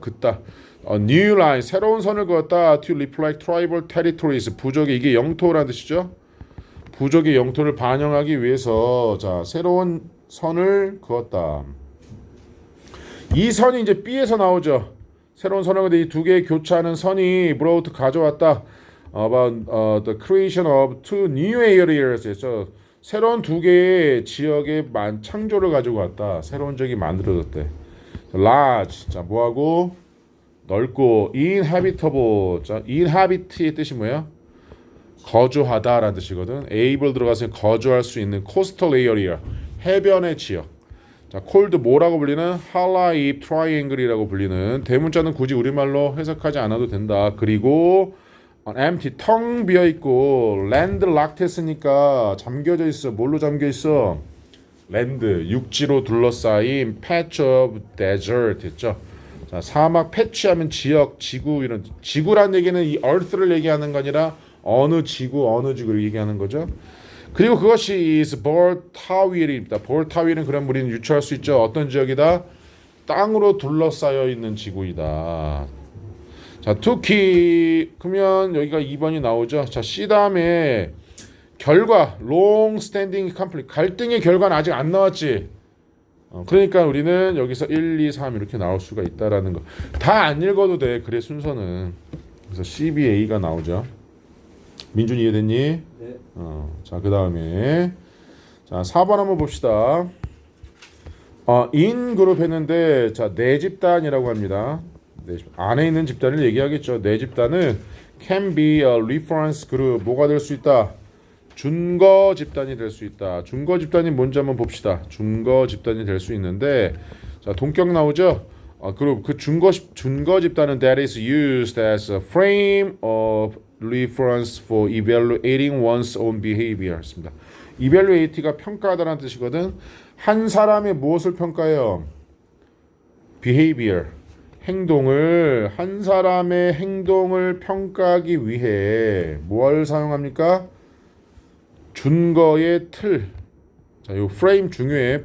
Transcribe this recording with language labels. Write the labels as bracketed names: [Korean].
[Korean] 그따 New Line 새로운 선을 그었다. [English] To reflect tribal territories [Korean] 부족의 이게 영토라는 뜻이죠. 부족의 영토를 반영하기 위해서 자 새로운 선을 그었다. 이 선이 이제 B에서 나오죠. 새로운 선을 근데 이 두 개의 교차하는 선이 brought 가져왔다. [English] About the creation of two new areas. [Korean] 그래서 새로운 두 개의 지역의 창조를 가지고 왔다. 새로운 지역이 만들어졌대. large 자 뭐하고 넓고 inhabitable 자 inhabit의 뜻이 뭐야? 거주하다라는 뜻이거든. able 들어가서 거주할 수 있는 coastal area 해변의 지역. 자 cold 뭐라고 불리는 할라입 트라이앵글이라고 불리는 대문자는 굳이 우리말로 해석하지 않아도 된다. 그리고 empty 텅 비어 있고 landlocked 했으니까 잠겨져 있어. 뭘로 잠겨 있어? land 육지로 둘러싸인 patch of desert 했죠. 자 사막 패치하면 지역, 지구 이런 지구란 얘기는 이 earth를 얘기하는 거 아니라 어느 지구, 어느 지구를 얘기하는 거죠. 그리고 그것이 is 볼타윌입니다. 볼타윌은 그런 우리는 유추할 수 있죠. 어떤 지역이다? 땅으로 둘러싸여 있는 지구이다. 자, 투키 그러면 여기가 2번이 나오죠. 자, C 다음에 결과 long standing conflict 갈등의 결과는 아직 안 나왔지. 그러니까 우리는 여기서 1, 2, 3 이렇게 나올 수가 있다라는 거. 다 안 읽어도 돼. 그래 순서는. 그래서 CBA가 나오죠. 민준 이해됐니? 네. 자, 그 다음에 자 4번 한번 봅시다. in 그룹 했는데 자 내 집단이라고 합니다. 안에 있는 집단을 얘기하겠죠. 내 집단은 [English] can be a reference group [Korean] 뭐가 될 수 있다. 준거 집단이 될 수 있다. 준거 집단이 뭔지 한번 봅시다. 준거 집단이 될 수 있는데 자 동격 나오죠. 그리고 그 준거 집단은 [English] that is used as a frame of reference for evaluating one's own behavior입니다. [Korean] evaluate가 평가하다라는 뜻이거든. 한 사람의 무엇을 평가해요? behavior 행동을 한 사람의 행동을 평가하기 위해 뭘 사용합니까? 준거의 틀. 자, 요 프레임 중요해.